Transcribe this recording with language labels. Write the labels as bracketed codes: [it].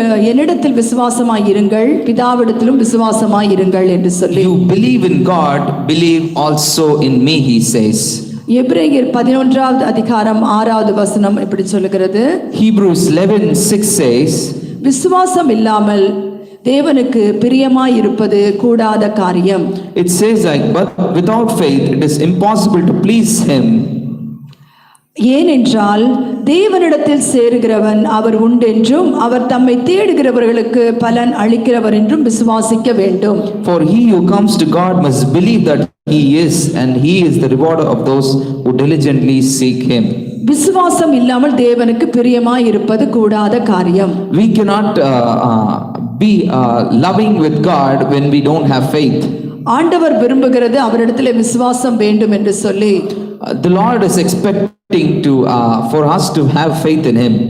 [ta] என்னிடத்தில் விசுவாசமாய் இருங்கள், பிதாவிடத்திலும் விசுவாசமாய் இருங்கள் என்று சொல்லி. [en] You believe in God, believe also in me, he says. [ta] எபிரேயர் 11வது அதிகாரம் 6வது வசனம் இப்படி சொல்லுகிறது. [en] Hebrews 11:6 says, [ta] விசுவாசம் இல்லாமல் தேவனுக்கு பிரியமாய் இருப்பது கூடாத காரியம். [en] It says like, but without faith it is impossible to please him. [ta] ஏனென்றால் தேவனிடத்தில் சேருகிறவன் அவர் உண்டென்றும் அவர் தம்மை தேடுகிறவர்களுக்கு பலன் அளிக்கிறவர் என்றும் விசுவாசிக்க வேண்டும். [en] For he who comes to God must believe that he is, and he is the rewarder of those who diligently seek him. [ta] விசுவாசம் இல்லாமல் தேவனுக்கு பிரியமாய் இருப்பது கூடாத காரியம். [en] We cannot be loving with God when we don't have faith. [ta] ஆண்டவர் விரும்புகிறது அவரிடத்திலே விசுவாசம் வேண்டும் என்று சொல்லி. [en] The Lord is expecting to for us to have faith in him.